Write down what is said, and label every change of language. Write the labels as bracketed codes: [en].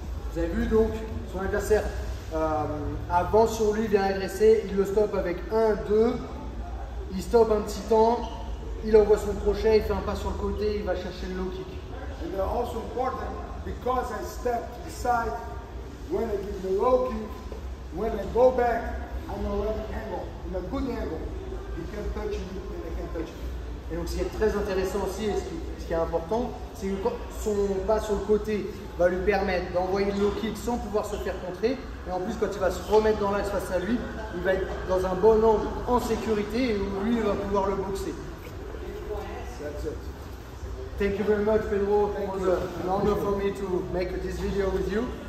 [fr] Vous avez vu donc son adversaire avance sur lui, vient agresser, il le stoppe avec 1-2, il stoppe un petit temps, il envoie son crochet, il fait un pas sur le côté, il va chercher le low kick. [en] And they're also important because I step to the side, when I give the low kick, when I go back, I'm already angle, in a good angle. He can touch me and I can touch him. [fr] Et donc ce qui est très intéressant aussi, et ce qui est important, c'est que son pas sur le côté va lui permettre d'envoyer le low kick sans pouvoir se faire contrer. Et en plus, quand il va se remettre dans l'axe face à lui, il va être dans un bon angle en sécurité et où lui il va pouvoir le boxer. [en] That's it. Thank you very much, Pedro. It was an honor for me to make this video with you.